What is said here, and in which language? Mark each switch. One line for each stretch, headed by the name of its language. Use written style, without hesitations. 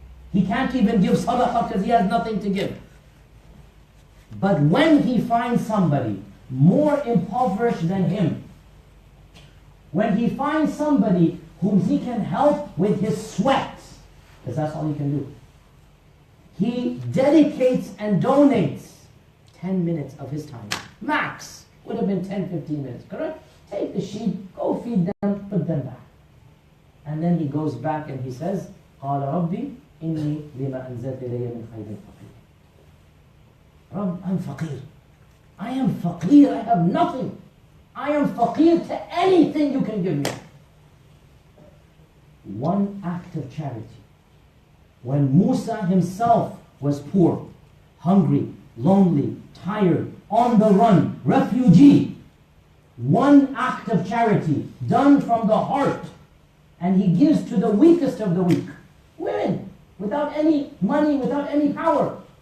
English: He can't even give sadaqah because he has nothing to give. But when he finds somebody more impoverished than him, when he finds somebody whom he can help with his sweat, because that's all he can do, he dedicates and donates 10 minutes of his time. Max would have been 10-15 minutes, correct? Take the sheep, go feed them, put them back. And then he goes back and he says,
Arabic: قَالَ رَبِّي إِنِّي لِمَا أَنزَلْتَ إِلَيَّ مِنْ خَيْرٍ فَقِيرٌ.
English: Rabb, I'm faqir. I am faqir, I have nothing. I am faqir to anything you can give me. One act of charity. When Musa himself was poor, hungry, lonely, tired, on the run, refugee, one act of charity done from the heart, and he gives to the weakest of the weak, women, without any money, without any power.